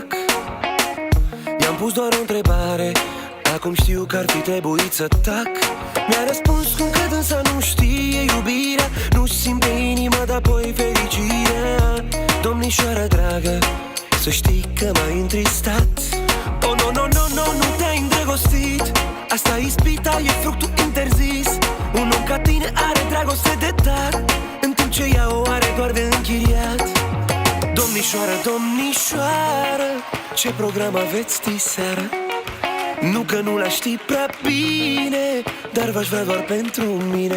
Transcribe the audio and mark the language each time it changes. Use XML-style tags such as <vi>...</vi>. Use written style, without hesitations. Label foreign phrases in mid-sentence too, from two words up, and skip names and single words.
<ro>I-am pus doar o întrebare, acum știu că ar fi trebuit să tac. Mi-a răspuns cum că dânsa nu știe iubirea, nu-și simte inima, dar apoi fericirea. Domnișoară dragă, să știi că m-ai întristat.</ro> <en>Oh, no, no, no, no,</en> <ro>nu te-ai îndrăgostit, asta e ispita, e fructul interzis. Un om ca tine are dragoste de dar, în timp ce ea o are doar de închiriat. Domnișoară, domnișoară, ce program aveți diseară? Nu că nu l-aș ști prea bine, dar v-aș vrea doar pentru mine.</ro>